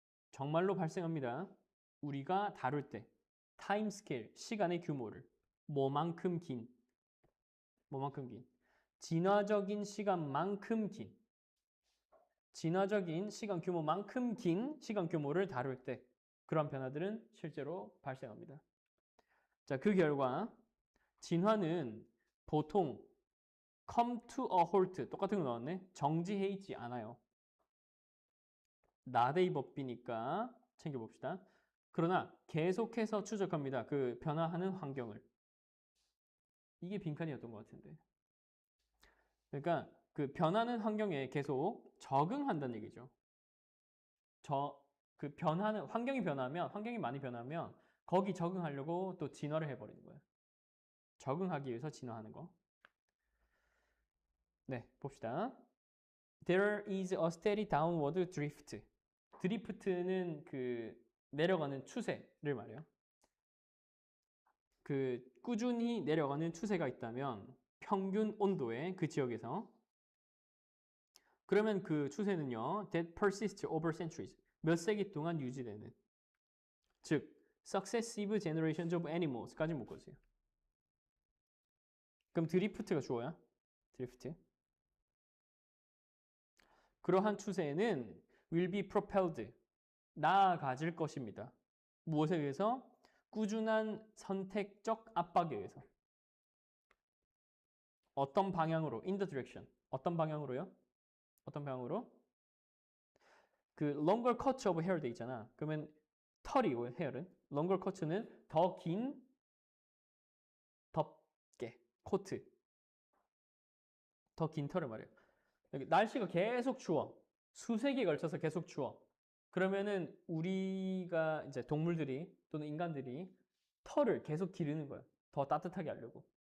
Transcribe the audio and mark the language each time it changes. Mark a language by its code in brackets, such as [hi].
[ko] 정말로 발생합니다. 우리가 다룰 때 타임 스케일, 시간의 규모를 뭐만큼 긴, 진화적인 시간만큼 긴, 진화적인 시간 규모만큼 긴 시간 규모를 다룰 때 그런 변화들은 실제로 발생합니다. 자, 그 결과 진화는 보통 [en] come to a halt, [ko] 똑같은 거 나왔네. 정지해 있지 않아요. not a verbi니까 챙겨봅시다. 그러나 계속해서 추적합니다. 그 변화하는 환경을. 이게 빈칸이었던 것 같은데. 그러니까 그 변하는 환경에 계속 적응한다는 얘기죠. 그 변하는 환경이 변하면, 환경이 많이 변하면 거기 적응하려고 또 진화를 해버리는 거예요. 적응하기 위해서 진화하는 거. 네, 봅시다. [en] There is a steady downward drift. [ko] 드리프트는 그 내려가는 추세를 말해요. 그 꾸준히 내려가는 추세가 있다면 평균 온도의 그 지역에서 그러면 그 추세는요, [en] that persists over centuries. [ko] 몇 세기 동안 유지되는. 즉, [en] successive generations of animals [ko] 까지 묶어주세요. 그럼 드리프트가 주어야? 드리프트. 그러한 추세는 [en] will be propelled. [ko] 나아가질 것입니다. 무엇에 의해서? 꾸준한 선택적 압박에 의해서. 어떤 방향으로? [en] In the direction. [ko] 어떤 방향으로요? 어떤 방향으로? 그 [en] longer cut of hair [ko] 돼 있잖아. 그러면 털이, 헤어는 [en] longer cut [ko] 는 더 긴 덮개, 코트. 더 긴 털을 말해요. 날씨가 계속 추워. 수세기에 걸쳐서 계속 추워. 그러면은 우리가 이제 동물들이 또는 인간들이 털을 계속 기르는 거예요. 더 따뜻하게 하려고.